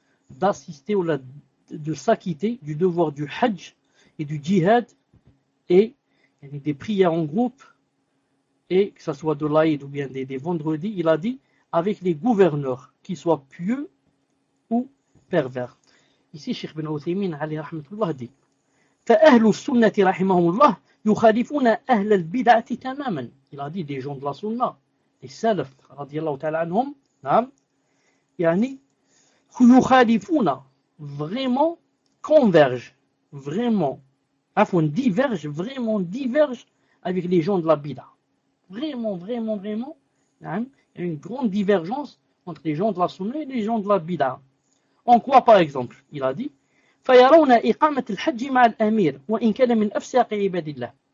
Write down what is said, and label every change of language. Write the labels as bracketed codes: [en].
[fr] D'assister ou de s'acquitter du devoir du hajj et du jihad et des prières en groupe, et que ce soit de l'Aïd ou bien des vendredis, il a dit, avec les gouverneurs, qu'ils soient pieux ou pervers. Ici, Cheikh Ben Othaymin, alayhi rahmatullah, dit, [ar] فأهل السنة رحمهم الله يخالفون أهل البدعة تماما. [fr] Il a dit, des gens de la sunna, les salafs, radiyallahu ta'ala anhum, [ar] يخالفون, [fr] vraiment, convergent, vraiment, afin divergent, vraiment divergent avec les gens de la bida. Vraiment, vraiment, vraiment, il y a une grande divergence entre les gens de la sunna et les gens de la bida. En quoi, par exemple, il a dit, [ar] فيرون إقامة الحج مع الأمير وإن كان من أفسق عباد الله.